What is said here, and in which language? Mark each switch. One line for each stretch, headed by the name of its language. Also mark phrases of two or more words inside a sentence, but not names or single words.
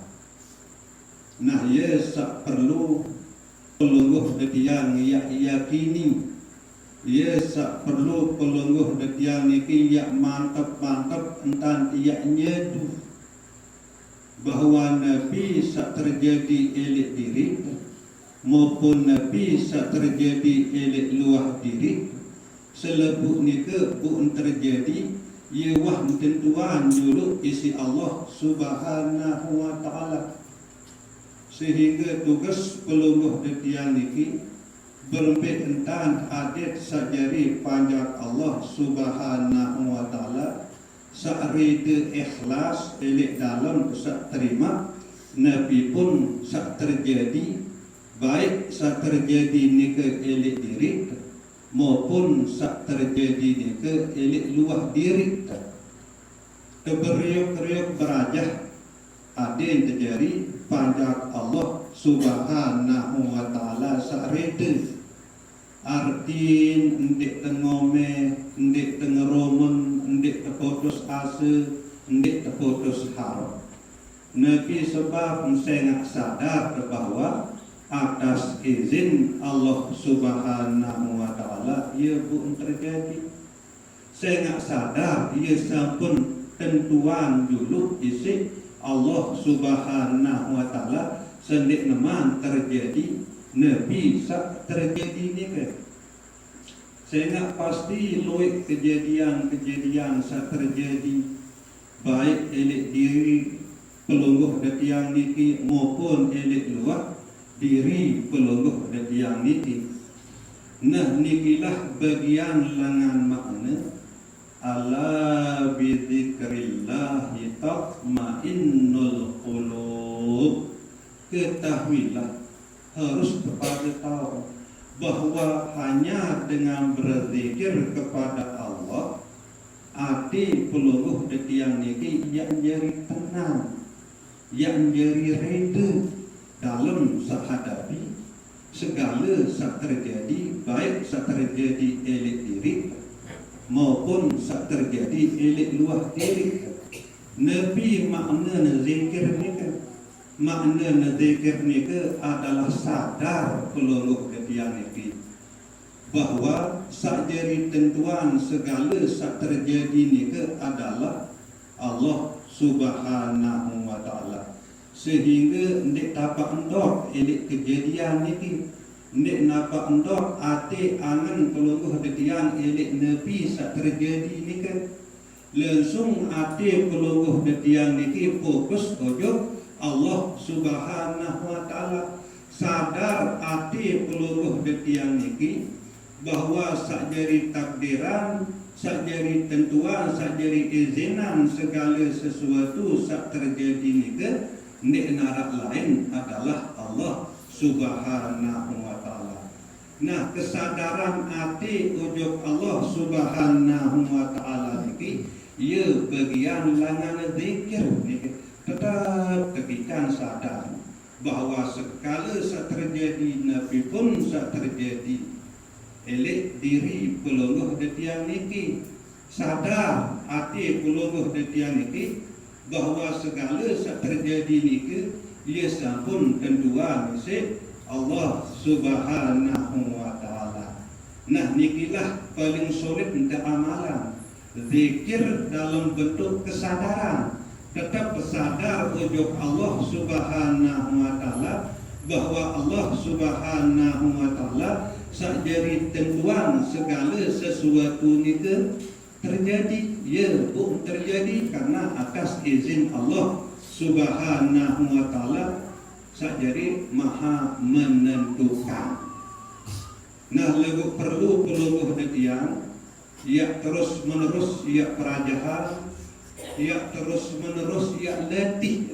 Sasak: Nah, ia sak perlu pelungguh detiang ia yakini, ia sak perlu pelungguh detiang niki ia mantap-mantap entan ia nyedu bahawa Nabi sak terjadi elek diri maupun Nabi sak terjadi elek luah diri selebut nika pun terjadi ia wah tentuan dulu isi Allah
Arabic: سبحانه وتعالى.
Sasak: Sehingga tugas pelungguh detiang niki berempit entan adat sajari panjang Allah
Arabic: سبحانه وتعالى
Sasak: sa'rida ikhlas elek dalam sak terima Nabi pun sak terjadi baik sak terjadi nika elek diri maupun sak terjadi nika elek luah diri keberiuk-riuk berajah ada yang terjadi panjang Allah
Arabic: سبحانه وتعالى
Sasak: sa'rida artin ndik tengome ndik tengeromen ndik terputus asa ndik terputus harap.
Indonesian: Nabi sebab saya sadar bahawa atas izin Allah
Arabic: سبحانه وتعالى
Indonesian: ia pun terjadi.
Sasak: Saya sadar ia sampun tentuan dulu isi Allah
Arabic: سبحانه وتعالى
Sasak: sendik neman terjadi Nabi sak terjadi ni ke. Saya pasti luit kejadian-kejadian sak terjadi baik elek diri pelungguh detiang niki maupun elek luar diri pelungguh detiang niki. Nah, nikilah bagian lengan makna
Arabic: ألا بذكر الله تطمئن القلوب.
Indonesian: Ketahuilah, harus kepada tahu bahawa hanya dengan berzikir kepada Allah hati
Sasak: pelungguh detiang niki
Indonesian: yang jadi tenang, yang jadi reda dalam menghadapi segala yang terjadi, baik yang terjadi
Sasak: elek diri
Indonesian: maupun yang terjadi
Sasak: elek luar diri. Nabi makna zikir ni ke, makna zikir ni ke adalah sadar pelungguh detiang niki bahawa sakjari tentuan segala yang terjadi ni ke adalah Allah
Arabic: سبحانه وتعالى.
Sasak: Sehingga ndik dapat endok elek kejadian niki, ndik dapat endok ati angan pelungguh detiang elek Nabi sak terjadi niki. Langsung ati pelungguh detiang niki fokus ojo Allah
Arabic: سبحانه وتعالى.
Sasak: Sadar ati pelungguh detiang niki bahawa sakjari takdiran, sakjari tentuan, sakjari izinan segala sesuatu sak terjadi niki ndik narak lain adalah Allah
Arabic: سبحانه وتعالى.
Sasak: Nah, kesadaran hati ujub Allah
Arabic: سبحانه وتعالى
Sasak: niki ia bagian langan zikir niki. Tetap tepikan sadar bahawa segala sak terjadi nabi pun sak terjadi elek diri pelongoh detiang niki. Sadar hati pelongoh detiang niki bahawa segala sak terjadi niki ia sampun tentuan isi Allah
Arabic: سبحانه وتعالى.
Indonesian: Nah, nikilah paling solid untuk amalan. Zikir dalam bentuk kesadaran. Tetap sadar ujub Allah
Arabic: سبحانه وتعالى
Indonesian: bahawa Allah
Arabic: سبحانه وتعالى
Sasak: sakjari tentuan
Indonesian: segala sesuatu itu terjadi. Ya, terjadi karena atas izin Allah
Arabic: سبحانه وتعالى
Indonesian: sakjari maha menentukan.
Sasak: Nah, lagu perlu pelungguh detiang ia terus menerus ia perajahan, ia terus menerus ia letih.